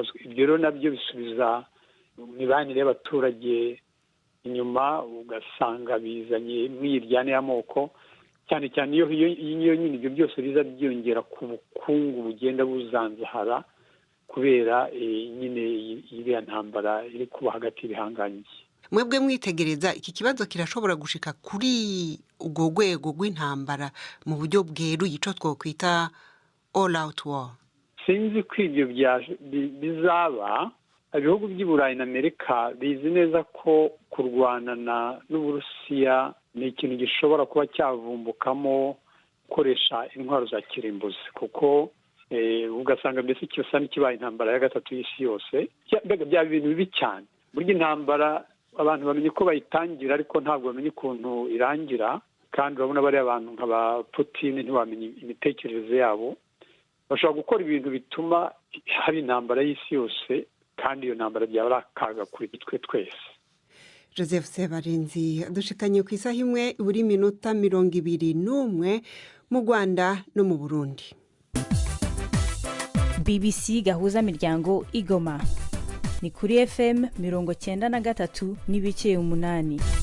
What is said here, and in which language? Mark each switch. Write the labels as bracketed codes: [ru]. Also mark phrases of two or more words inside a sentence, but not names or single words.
[rw] Ibyo rero nabyo bisubiza imibanire y'abaturage inyuma, ugasanga bizanye imyiryane y'amoko, cyane cyane iyo nyine ibyo byose biza byiyongera ku bukungu bugenda buzanzahara kubera nyine iriya ntambara iri kuba hagati y'ibihanganye. [rn] Mwebwe mwitegereza iki kibazo kirashobora gushika kuri ubwo rwego rw'intambara mu buryo bweruye, ico twokwita [en] all out war? [rw] Sinzi ko ibyo bizaba. Ibihugu by'i Burayi na Amerika bizi neza ko kurwanana n'Uburusiya ni ikintu gishobora kuba cyavumbukamo gukoresha intwaro za kirimbuzi, kuko ugasanga mbese cyose n'ikibaye intambara ya gatatu y'isi yose. Byaba ibintu bibi cyane. Burya intambara abantu bamenye ko bayitangira ariko ntabwo bamenye ukuntu irangira, kandi urabona bariya abantu nka ba Putin ntibamenye imitekerereze yabo. Bashobora gukora ibintu bituma haba intambara y'isi yose, kandi iyo ntambara byaba ari akaga kuri twe twese. [rn] Joseph Sebarenzi dushikanye ku isaha imwe buri minota 21 mu Rwanda no mu Burundi. BBC gahuza miryango igoma ni kuri FM 93 n'ibice 8.